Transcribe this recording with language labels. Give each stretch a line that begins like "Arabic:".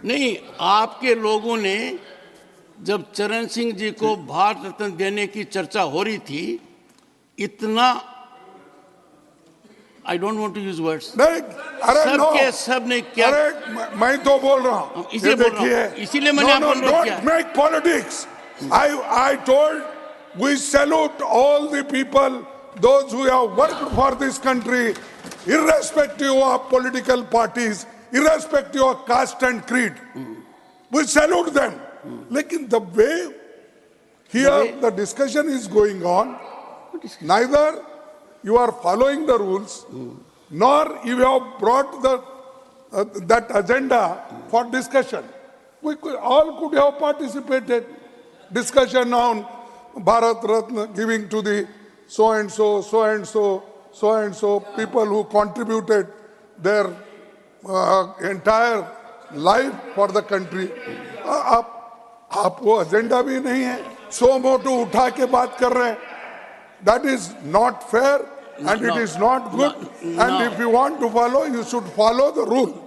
Hindi: नहीं, आपके लोगों ने जब चरण सिंह जी को भारत रत्न देने की चर्चा हो रही थी, इतना,
English: I don't want to use words,
Hindi: नहीं, अरे सब के सब ने क्या, अरे मैं तो बोल रहा हूँ, इसीलिए बोल रहा हूँ, इसीलिए मैंने आपको अनुरोध किया।
English: Don't make politics. I told we salute all the people, those who have worked for this country, irrespective of political parties, irrespective of caste and creed. We salute them. Lekin the way here the discussion is going on, neither you are following the rules, nor you have brought that agenda for discussion. We all could have participated. Discussion on Bharat Ratna giving to the so and so, so and so, so and so people who contributed their entire life for the country.
Hindi: आप वो agenda भी नहीं है, सो मोटो उठा के बात कर रहे हैं.
English: That is not fair and it is not good. And if you want to follow, you should follow the rule.